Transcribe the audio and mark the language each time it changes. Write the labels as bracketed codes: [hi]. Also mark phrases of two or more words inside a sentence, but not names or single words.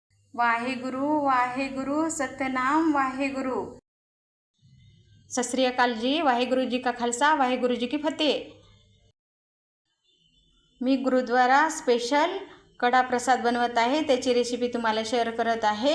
[pa] ਵਾਹਿਗੁਰੂ ਵਾਹਿਗੁਰੂ ਸਤਿਨਾਮ ਵਾਹਿਗੁਰੂ। ਸਤਿ ਸ੍ਰੀ ਅਕਾਲ ਜੀ। ਵਾਹਿਗੁਰੂ ਜੀ ਕਾ ਖ਼ਾਲਸਾ, ਵਾਹਿਗੁਰੂ ਜੀ ਕੀ ਫ਼ਤਿਹ। [mr] मी गुरुद्वारा स्पेशल कढा प्रसाद बनवत आहे, त्याची रेसिपी तुम्हाला शेअर करत आहे।